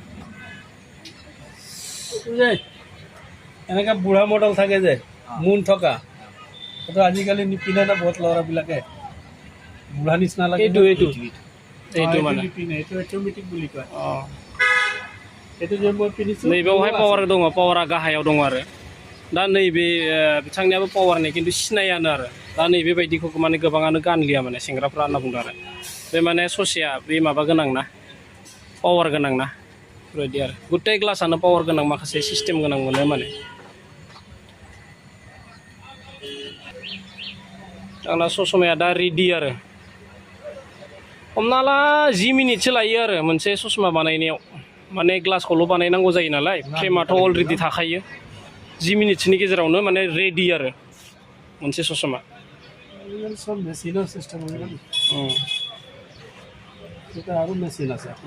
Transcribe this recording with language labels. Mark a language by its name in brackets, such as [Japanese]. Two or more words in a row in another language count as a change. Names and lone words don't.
[Assamese] এনেকৈ বুঢ়া মডেল থাকে যে মুন থকা সেইটো আজিকালি নিপিন্ধে না বহুত ল'ৰাবিলাকে বুঢ়া নিচিনা লাগে এইটো মানে এইটো অট'মেটিক বুলি কয় এইটো যে মই পিন্ধিছোঁ [Bodo] नैबेयावहाय पावार दङ पावारा गाहायाव दङ आरो दा नैबे बिथांनियाबो पावारनि खिन्थु सिनायानो आरो दा नैबेबायदिखौ माने गोबाङानो गानलिया माने सेंग्राफ्रा होनना बुंदों आरो बे माने ससेया बे माबा गोनां ना पावार गोनां ना बेबायदि आरो गुटे ग्लासानो पावार गोनां माखासे सिस्टेम गोनां मोनो माने आंना ससमाया दा रेडि आरो हमना ला 10 मिनिटसो लायो आरो मोनसे ससमा बानायनायाव माने ग्लासखौल' बानायनांगौ जायो नालाय फ्रेमाथ' अलरेडि थाखायो 10 मिनिटसोनि गेजेरावनो माने रेडि आरो मोनसे ससमा [Assamese] সব মেচিনৰ চিষ্টেম হৈ গ'ল এটা আৰু মেচিন আছে